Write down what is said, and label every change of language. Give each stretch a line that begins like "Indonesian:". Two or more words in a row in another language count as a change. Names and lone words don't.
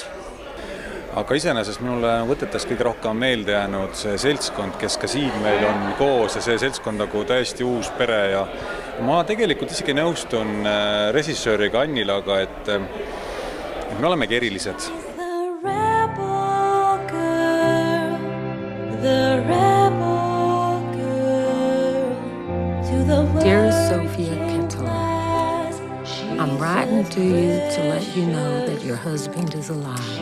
Estonian: Aga iseenesest minule võtetest kõige rohkem meelde jäänud see seltskond, kes ka siin meil on koos ja see seltskond nagu täiesti uus pere ja ma tegelikult isegi nõustun režissööriga Annilaga, et me olemegi erilised.
English: Dear Sophia Kettle, I'm writing to you to let you know that your husband is alive.